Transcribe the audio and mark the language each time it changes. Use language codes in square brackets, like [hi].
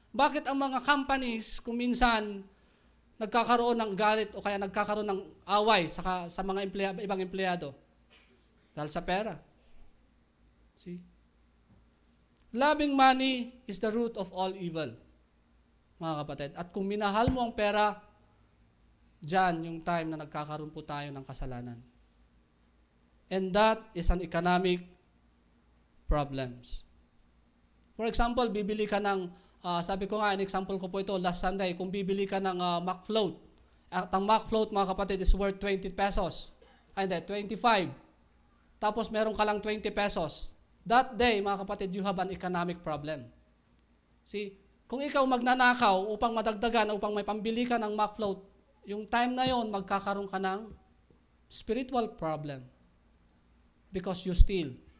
[tl] Bakit ang mga companies kung minsan nagkakaroon ng galit o kaya nagkakaroon ng away sa mga ibang empleyado? Dahil sa pera. See? [en] Loving money is the root of all evil, [tl] mga kapatid. At kung minahal mo ang pera, dyan yung time na nagkakaroon po tayo ng kasalanan. [en] And that is an economic problems. For example, [tl] bibili ka ng, sabi ko nga, an example ko po ito, last Sunday, kung bibili ka ng McFloat, at ang McFloat, mga kapatid, [en] is worth 20 pesos. [tl] Ay, hindi, 25. Tapos meron ka lang 20 pesos. [en] That day, [tl] mga kapatid, [en] you have an economic problem. [tl] See, kung ikaw magnanakaw upang madagdagan, upang may pambili ka ng McFloat, yung time na yon magkakaroon ka ng spiritual problem [en] because you steal.